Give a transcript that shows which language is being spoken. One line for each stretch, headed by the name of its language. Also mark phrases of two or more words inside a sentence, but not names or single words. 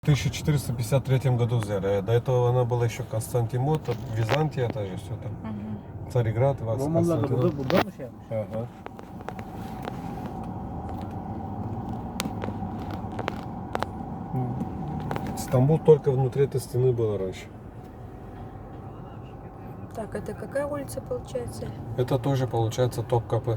Russian: В 1453 году взяли. До этого она была еще Константинополь, Византия, это же все там. Царьград,
Turkish: Romanlar da
Russian: Константинополь.
Turkish: burada mı şey yapmış?
Russian: Ага. Стамбул только внутри этой стены был раньше. Так, это какая улица получается? Это тоже получается Топкапы.